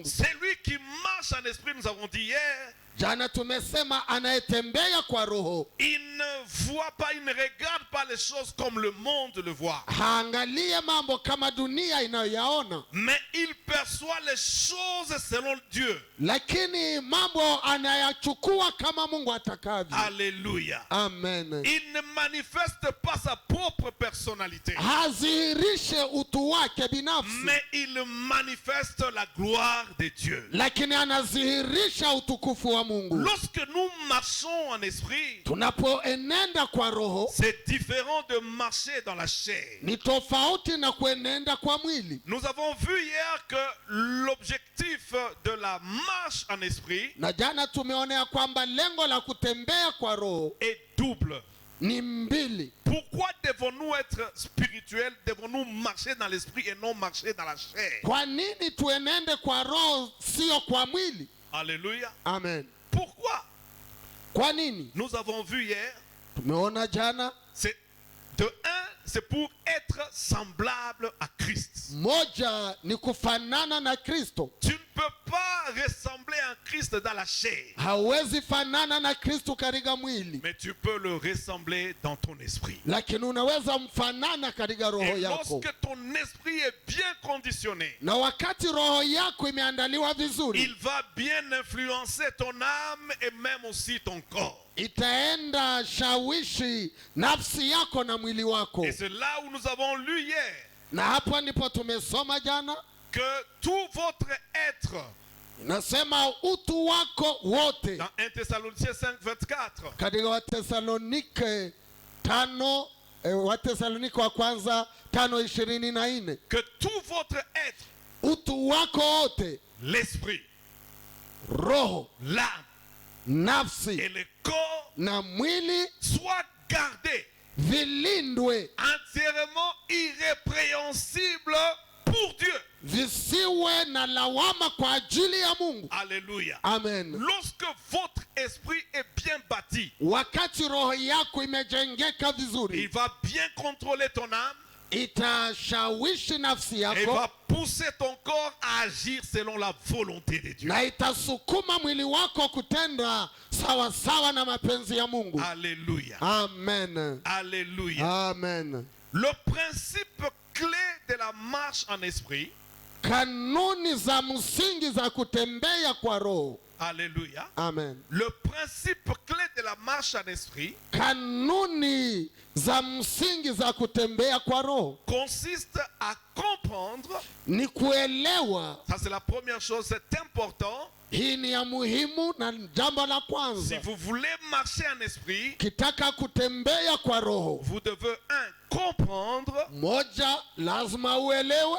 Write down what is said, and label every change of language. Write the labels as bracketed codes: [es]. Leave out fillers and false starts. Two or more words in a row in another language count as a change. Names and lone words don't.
[fr] Celui qui marche en esprit, nous avons dit hier, [sw] Jana tumesema anayetembea kwa roho [fr] il ne voit pas, il ne regarde pas les choses comme le monde le voit. [sw] haangalie mambo kama dunia inayoyaona, [fr] Mais il perçoit les choses selon Dieu. [sw] lakini mambo anayachukua kama Mungu atakavyo. [fr] Alléluia. [sw] Amen. [fr] Il ne manifeste pas sa propre personnalité, [sw] Hazihirishe utu wake binafsi, [fr] mais il manifeste la gloire de Dieu. [sw] lakini anazihirisha utukufu wa Mungu. [fr] Lorsque nous marchons en esprit, [sw] Tunapoenenda kwa roho [fr] c'est différent de marcher dans la chair. [sw] ni tofauti na kuenenda kwa mwili. [fr] Nous avons vu hier que l'objectif de la marche en esprit [sw] Na jana tumeonea kwamba lengo la kutembea kwa roho [fr] est double. [sw] ni mbili. [fr] Pourquoi devons-nous être spirituels? Devons-nous marcher dans l'esprit et non marcher dans la chair? [sw] Kwa nini tuenende kwa roho sio kwa mwili? [fr] Alléluia. [sw] Amen. [fr] Pourquoi? [sw] Kwa nini? [fr] Nous avons vu hier, [sw] Tumeona jana [fr] c'est de un, c'est pour être semblable à Christ. [sw] Moja ni kufanana na Kristo. [fr] Tu ne peux pas ressembler à Christ dans la chair. [sw] Hawezi fanana na Kristo katika mwili, [fr] Mais tu peux le ressembler dans ton esprit. [sw] lakini unaweza mfanana katika roho [fr] Et [sw] yako. [fr] lorsque ton esprit est bien conditionné, [sw] Na wakati roho yako imeandaliwa vizuri, [fr] il va bien influencer ton âme et même aussi ton corps. [sw] itaenda shawishi nafsi yako na mwili wako. [fr] Et c'est là où nous avons lu hier [sw] Na hapo ndipo tumesoma jana, [fr] que tout votre être, [sw] nasema utu wako wote, [fr] dans 1 Thessaloniciens 5, 24, [sw] katika Watesalonike 5, Watesalonike wa kwanza 5:24, [fr] que tout votre être, [sw] utu wako wote, [fr] l'esprit, [sw] roho, [fr] l'âme [sw] nafsi [fr] et le corps [sw] na mwili [fr] soient gardés [sw] vilindwe, [fr] entièrement irrépréhensibles pour Dieu. [sw] visiwe na lawama kwa ajili ya Mungu. [fr] Alléluia. [sw] Amen. [fr] Lorsque votre esprit est bien bâti, [sw] Wakati roho yako imejengeka [fr] il [sw] vizuri, [fr] va bien contrôler ton âme [sw] itashawishi nafsi [fr] et [sw] yako [fr] va pousser ton corps à agir selon la volonté de Dieu. [sw] na itasukuma mwili wako kutenda sawa sawa na mapenzi ya Mungu. [fr] Alléluia. [sw] Amen. [fr] Alléluia. [sw] Amen. [fr] Le principe clé de la marche en esprit, [sw] Kanuni za msingi za kutembea kwa roho. [fr] alléluia. [sw] Amen. [fr] Le principe clé de la marche en esprit [sw] Kanuni za msingi za kutembea kwa roho [fr] consiste à comprendre, [sw] ni kuelewa. [fr] ça c'est la première chose, c'est important. [sw] Hii ni ya muhimu na jambo la [fr] Si [sw] kwanza. [fr] vous voulez marcher en esprit, [sw] Kitaka kutembea kwa roho, [fr] vous devez, comprendre, [sw] moja, lazima uelewe,